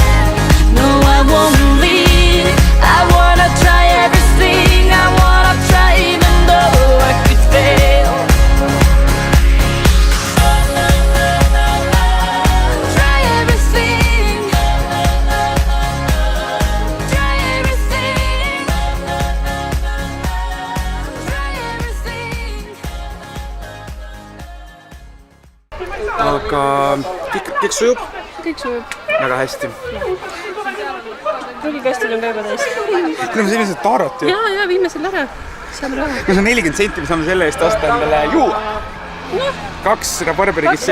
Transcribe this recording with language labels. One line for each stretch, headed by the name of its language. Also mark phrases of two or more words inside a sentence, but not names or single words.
English: No I won't leave, I wanna try everything, I wanna try even though I could fail. Try everything, try everything, try everything.
Estonian: Aga kõik sujub Kõik sujub. väga hästi. Prügikastil on ka juba täis. Kuna me sellised taarot ju. Ja, viime selle ära. Saame raha. Kui see on 40 senti, me saame selle eest osta endale juua.